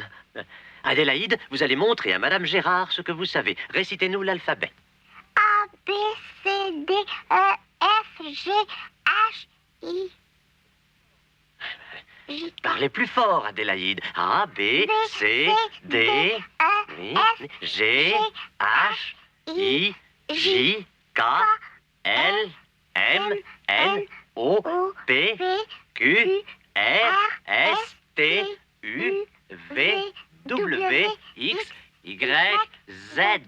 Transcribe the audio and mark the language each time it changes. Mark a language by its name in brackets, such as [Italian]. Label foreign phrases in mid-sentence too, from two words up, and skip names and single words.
[French] Adélaïde, vous allez montrer à madame Gérard ce que vous savez. Récitez-nous l'alphabet. A, B, C, D, E, F, G, H, I. J, Parlez plus fort, Adélaïde. A, B, C, D, oui, G, H, I, J, K, L, M, N, O, P, Q, R, S, T, U, V, W, X, Y, Z.